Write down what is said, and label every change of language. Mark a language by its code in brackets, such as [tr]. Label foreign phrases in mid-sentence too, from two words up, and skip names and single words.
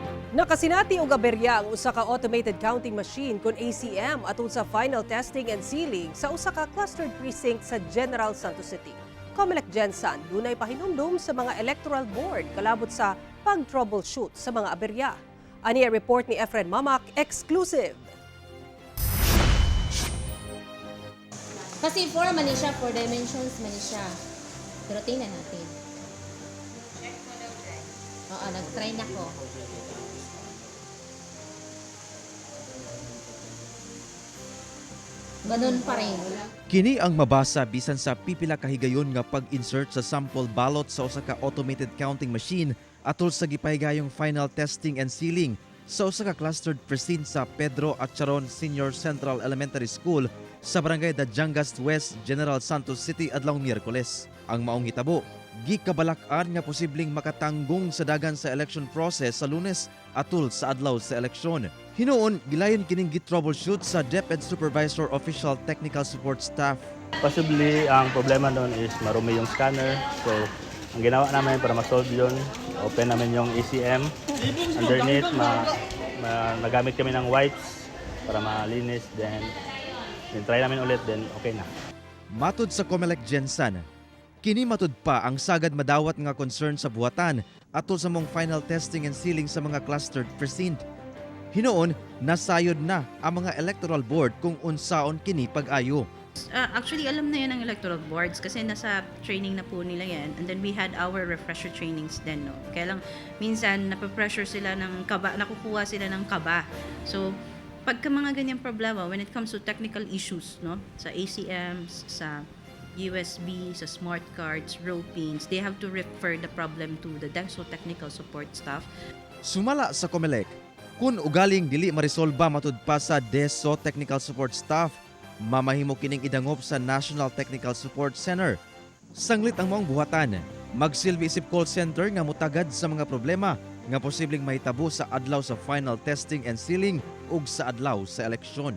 [ceb] Nakasinati og aberya ang usa ka [en] automated counting machine [ceb] kon ACM atol sa [en] final testing and sealing [ceb] sa usa ka [en] clustered precinct [ceb] sa General Santos City. Comelec Gensan dunay pahinumdum sa mga [en] electoral board [ceb] kalabot sa pag-troubleshoot sa mga aberya. Ani ang report ni Efren Mamak, exclusive. [tl] Kasi 4 man siya, 4 dimensions man siya. Pero tingnan natin. Oo, nag-try na ko. Ganun pa rin. [ceb] Kini ang mabasa bisan sa pipila ka higayon nga pag-insert sa [en] sample ballot [ceb] sa usa ka [en] automated counting machine [ceb] atol sa gipahigayong [en] final testing and sealing [ceb] sa usa ka [en] clustered precinct [ceb] sa Pedro Acharon Senior Central Elementary School sa barangay Dajangas West, General Santos City adlawng Miyerkules. Ang maong hitabo, gikabalak-an nga posibleng makatanggong sa dagan sa [en] election process [ceb] sa Lunes atol sa adlaw sa eleksyon. Hinuon, gilayon kining git-troubleshoot sa DepEd Supervisor Official Technical Support Staff. [tl] Possibly, ang problema doon is marumi yung scanner. So, ang ginawa namin para ma-solve yun, open namin yung ACM. Underneath, nagamit kami ng wipes para malinis. Then try namin ulit, then okay na. [ceb] Matud sa Comelec Gensan, kini matud pa ang sagad madawat nga concern sa buhatan atol sa mong [en] final testing and sealing [ceb] sa mga [en] clustered precinct. [ceb] Hinuon, nasayod na ang mga [en] electoral board [ceb] kung unsaon kini pag-ayo. [tl] Actually, alam na yan ng [en] electoral boards [tl] kasi nasa training na po nila yan. [en] And then we had our refresher trainings then, no? [tl] Kaya lang, minsan, napapressure sila ng kaba, nakukuha sila ng kaba. So, pagka mga ganyang problema, [en] when it comes to technical issues, [tl] no? [en] Sa ACMs, sa USB, sa smart cards, row pins, they have to refer the problem to the DESO technical support staff. [ceb] Sumala sa Comelec, kung ugaling dili maresolba matud pa sa DESO Technical Support Staff, mamahimo kining idangop sa National Technical Support Center. Sanglit ang maong buhatan, magsilbi isip [en] call center [ceb] nga mutagad sa mga problema nga posibleng mahitabo sa adlaw sa [en] final testing and sealing [ceb] ug sa adlaw sa eleksyon.